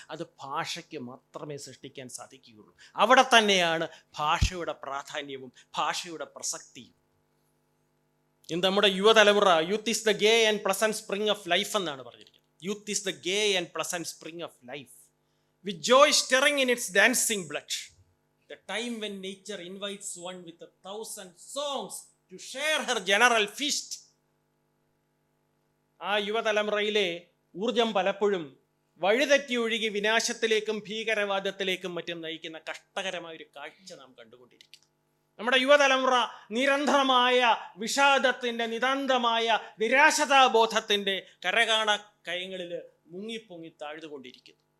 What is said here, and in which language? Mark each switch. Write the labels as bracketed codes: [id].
[ml] അത് ഭാഷയ്ക്ക് മാത്രമേ സൃഷ്ടിക്കാൻ സാധിക്കുകയുള്ളൂ. അവിടെ തന്നെയാണ് ഭാഷയുടെ പ്രാധാന്യവും ഭാഷയുടെ പ്രസക്തിയും. ഇന്ന് നമ്മുടെ യുവതലമുറ [en] youth is the gay and pleasant spring of life [ml] എന്നാണ് പറഞ്ഞിരിക്കുന്നത്. [en] Youth is the gay and pleasant spring of life, with joy stirring in its dancing blood. The time when nature invites one with 1,000 songs to share her general feast. [ml] ആ യുവതലമുറയിലെ ഊർജം പലപ്പോഴും വഴിതെറ്റി ഒഴുകി വിനാശത്തിലേക്കും ഭീകരവാദത്തിലേക്കും മറ്റും നയിക്കുന്ന കഷ്ടകരമായ ഒരു കാഴ്ച നാം കണ്ടുകൊണ്ടിരിക്കുന്നു. നമ്മുടെ യുവതലമുറ നിരന്തരമായ വിഷാദത്തിൻ്റെ, നിതാന്തമായ നിരാശതാബോധത്തിൻ്റെ കരകാണ കയങ്ങളിൽ മുങ്ങിപ്പൊങ്ങി താഴ്ന്നുകൊണ്ടിരിക്കുന്നു.